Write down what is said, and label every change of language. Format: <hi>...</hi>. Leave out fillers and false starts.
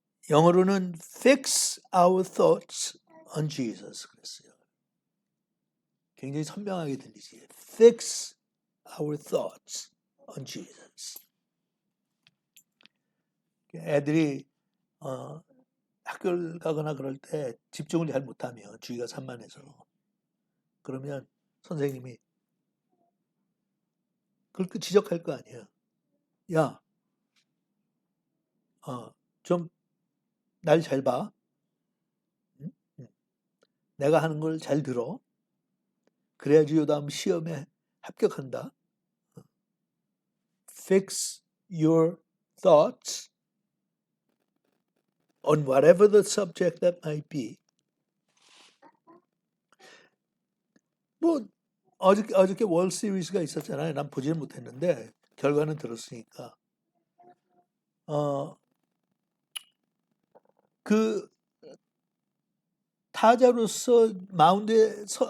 <ko>영어로는</ko> <en>fix our thoughts on Jesus</en> <ko>그랬어요. 굉장히 선명하게 들리지.</ko> <en>Fix our thoughts on Jesus.</en> <ko>애들이 학교를 가거나 그럴 때 집중을 잘 못하면 주의가 산만해서 그러면 선생님이 그걸 지적할 거 아니에요. 야, 좀 날 잘 봐. 응? 응. 내가 하는 걸 잘 들어. 그래야지 요 다음 시험에 합격한다.</ko> <en>Fix your thoughts on whatever the subject that might be.</en> <ko>뭐 어저께 월 시리즈가 있었잖아요. 난 보지는 못했는데 결과는 들었으니까. 그 타자로서 마운드란다.</ko>